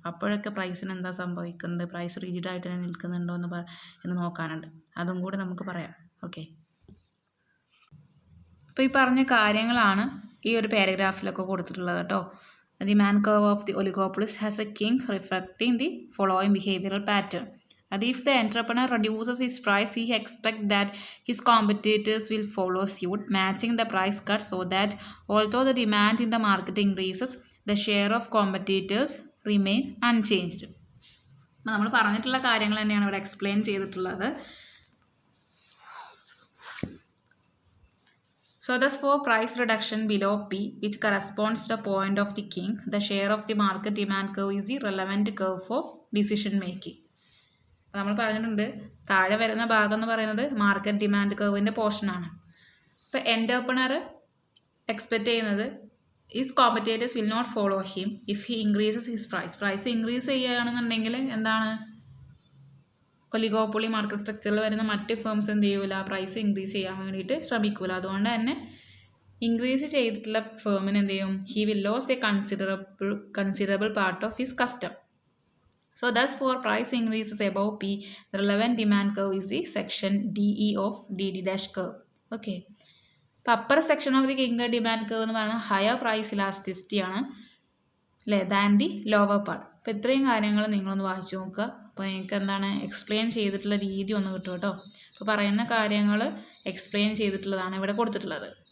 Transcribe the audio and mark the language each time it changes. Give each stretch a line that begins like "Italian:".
Malayalam: അപ്പോഴൊക്കെ പ്രൈസിന് എന്താ സംഭവിക്കുന്നത്, പ്രൈസ് റിജിഡായിട്ട് തന്നെ നിൽക്കുന്നുണ്ടോ എന്ന് നോക്കാനുണ്ട്. അതും കൂടി നമുക്ക് പറയാം. ഓക്കെ, അപ്പോൾ ഈ പറഞ്ഞ കാര്യങ്ങളാണ് ഈ ഒരു പാരഗ്രാഫിലൊക്കെ കൊടുത്തിട്ടുള്ളത് കേട്ടോ.
English: Demand curve of the oligopolist has a kink reflecting the following behavioural pattern. That if the entrepreneur reduces his price, he expects that his competitors will follow suit, matching the price cut, so that although the demand in the market increases, the share of competitors remain unchanged.
Malayalam: നമ്മൾ പറഞ്ഞിട്ടുള്ള കാര്യങ്ങൾ തന്നെയാണ് ഇവിടെ explain ചെയ്തിട്ടുള്ളത്.
English: So thus for price reduction below P, which corresponds to the point of the king, the share of the market demand curve is the relevant curve for decision making.
Malayalam: നമ്മൾ പറഞ്ഞിട്ടുണ്ട് താഴെ വരുന്ന ഭാഗം എന്ന് പറയുന്നത് മാർക്കറ്റ് ഡിമാൻഡ് കർവിൻ്റെ പോർഷനാണ്. ഇപ്പോൾ entrepreneur expect ചെയ്യുന്നത്
English: his competitors will not follow him if he increases his price
Malayalam: increase ചെയ്യുകയാണെന്നുണ്ടെങ്കിൽ എന്താണ്, ഒലിഗോപോളി മാർക്കറ്റ് സ്ട്രക്ചറിൽ വരുന്ന മറ്റ് ഫേംസ് എന്ത് ചെയ്യൂല, പ്രൈസ് ഇൻക്രീസ് ചെയ്യാൻ വേണ്ടിയിട്ട് ശ്രമിക്കൂല. അതുകൊണ്ട് തന്നെ ഇൻക്രീസ് ചെയ്തിട്ടുള്ള ഫേമിന് എന്ത് ചെയ്യും,
English: He will lose a considerable part of his custom. So thus for price increases above P, the relevant demand curve is the section DE of DD dash curve. Okay.
Malayalam: അപ്പോൾ upper section of the Kinkar demand curve എന്ന് പറയുന്നത് higher price elasticity ആണ് അല്ലേ
English: Than the lower part.
Malayalam: അപ്പോൾ ഇത്രയും കാര്യങ്ങൾ നിങ്ങളൊന്ന് വായിച്ചു നോക്കുക. അപ്പോൾ നിങ്ങൾക്ക് എന്താണ് എക്സ്പ്ലെയിൻ ചെയ്തിട്ടുള്ള രീതി ഒന്ന് കിട്ടും കേട്ടോ. അപ്പോൾ പറയുന്ന കാര്യങ്ങൾ എക്സ്പ്ലെയിൻ ചെയ്തിട്ടുള്ളതാണ് ഇവിടെ കൊടുത്തിട്ടുള്ളത്.